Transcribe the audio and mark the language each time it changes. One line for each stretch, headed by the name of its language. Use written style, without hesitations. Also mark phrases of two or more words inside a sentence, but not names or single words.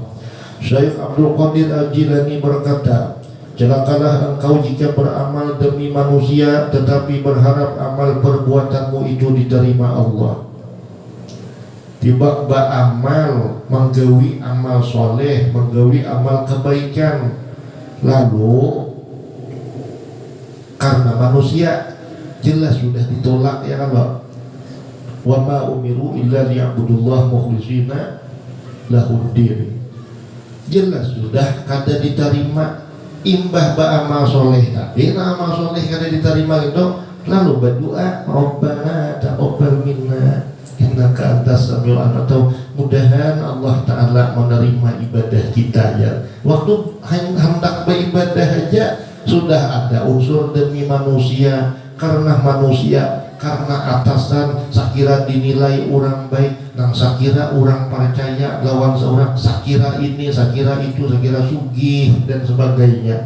Indonesian: Syekh Abdul Qadir Al-Jilani berkata, celakalah engkau jika beramal demi manusia tetapi berharap amal perbuatanmu itu diterima Allah.
Banjar: Tiba beramal menggawi amal soleh, menggawi amal kebaikan, lalu karena manusia jelas sudah ditolak ya Allah.
Arabic: وما أمروا إلا ليعبدوا الله مخلصين له الدين.
Banjar: Jelas sudah kada diterima. Imbah ba'amal soleh tapi amal soleh kada diterima itu, lalu berdoa
Arabic: ربنا تقبل منا إنك أنت السميع العليم,
Banjar: atau mudahan Allah Ta'ala menerima ibadah kita ya. Waktu hendak beribadah aja sudah ada unsur demi manusia, karena atasan sakira dinilai orang baik, nang sakira orang percaya lawan seorang, sakira ini, sakira itu, sakira sugih dan sebagainya.